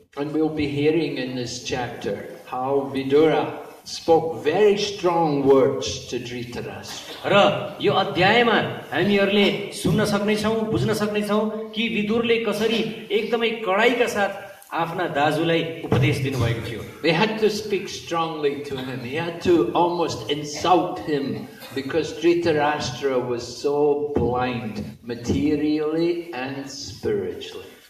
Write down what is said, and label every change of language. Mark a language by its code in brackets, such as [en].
[en] And we'll be hearing in this chapter how Vidura spoke very strong words to Dhritarashtra. [ne] र यो अध्यायमा हामीहरूले सुन्न सक्नेछौं, बुझ्न सक्नेछौं कि विदुरले कसरी एकदमै कडाइका साथ आफ्ना दाजुलाई उपदेश दिनुभएको थियो. [en] They had to speak strongly to him. He had to almost insult him because Dhritarashtra was so blind materially and spiritually.